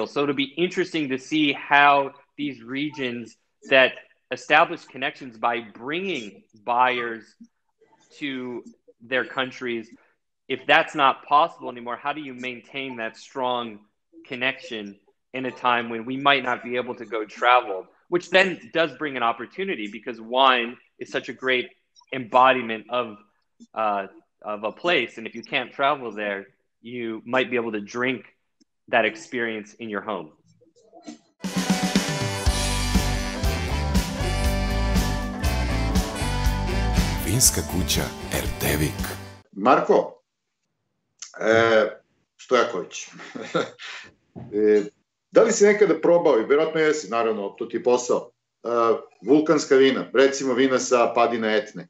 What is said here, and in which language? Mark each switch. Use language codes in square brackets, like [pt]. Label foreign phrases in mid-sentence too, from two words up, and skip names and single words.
[en] So it'll be interesting to see how these regions that establish connections by bringing buyers to their countries, if that's not possible anymore, how do you maintain that strong connection in a time when we might not be able to go travel, which then does bring an opportunity because wine is such a great embodiment of a place. And if you can't travel there, you might be able to drink that experience in your home. [hr] Vinska kuća Erdevik. Marko Stojaković, da li si nekada probao, i vjerojatno jesi, naravno, to ti je posao, vulkanska vina, recimo vina sa padina Etne?